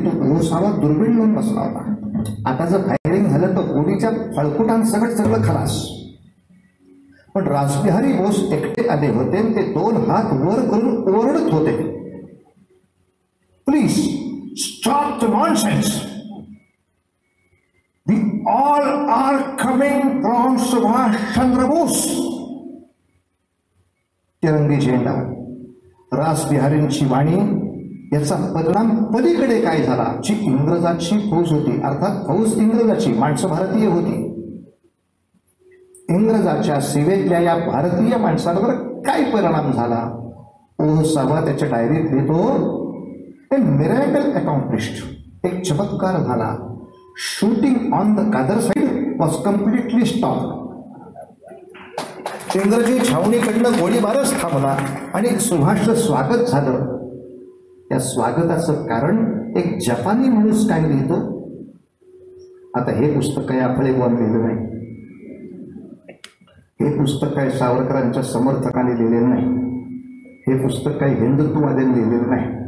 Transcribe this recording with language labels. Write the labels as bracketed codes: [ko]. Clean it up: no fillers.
[mr] तो ओहसावा दुर्बीण लावून बसला होता. आता जर फायरिंग झालं तर होडीच्या फळकुटांसकट सगळं खलास. पण रासबिहारी बोस एकटे आले होते. ते 2 हात वर करून ओरडत होते, [en] Please stop the nonsense. We all are coming from Subhash Chandra Bose. [mr] तिरंगी झेंडा, रासबिहारींची वाणी, याचा परिणाम पलीकडे काय झाला. जी इंग्रजाची फौज होती, अर्थात फौज इंग्रजाची, माणसं भारतीय होती. इंग्रजाच्या सेवेतल्या या भारतीय माणसांवर काय परिणाम झाला. ओहसावा त्याच्या डायरीत लिहितो, [en] a miracle accomplished, [mr] एक चमत्कार झाला. [en] Shooting on the other side was completely stop. [mr] इंग्रजी छावणीकडनं गोळीबारच थांबला आणि सुभाषचं स्वागत झालं. त्या स्वागताचं कारण एक जपानी माणूस काय लिहितो. आता हे पुस्तक काही आपले कोण लिहिलं नाही, हे पुस्तक काही सावरकरांच्या समर्थकांनी लिहिलेलं नाही, हे पुस्तक काही हिंदुत्ववाद्यांनी लिहिलेलं नाही.